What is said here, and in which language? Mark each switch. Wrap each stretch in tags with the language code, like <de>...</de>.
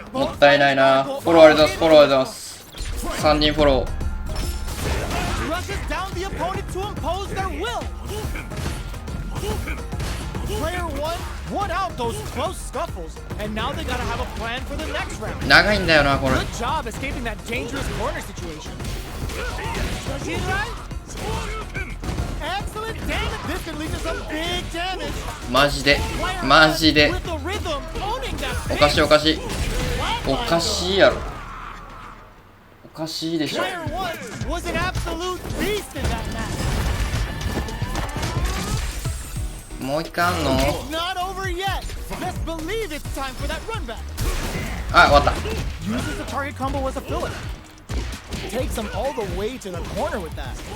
<ja>もったいないな。フォローありがとうございます。フォローありがとうございます。 3人フォロー。</ja> <en>Rushes down the opponent to impose their will. Player 1 won out those close scuffles, and now they gotta have a plan for the next round.</en> <ja>長いんだよなこれ。</ja> <en>Good job escaping that dangerous corner situation. Excellent damage. This can lead to some big damage.</en> <ja>マジでマジで</ja> <en>With the rhythm, owning that</en> <ja>おかしい</ja> <en>pace.</en> <ja>おかしいおかしいやろおかしいでしょ</ja> <en>Player 1 was an absolute beast in that match.</en> <ja>もう一回あんの</ja> <en>It's not over yet. Best believe it's time for that run back.</en> <ja>あ終わった</ja> <en>Uses the target combo as a filler. Takes them all the way to the corner with that.</en>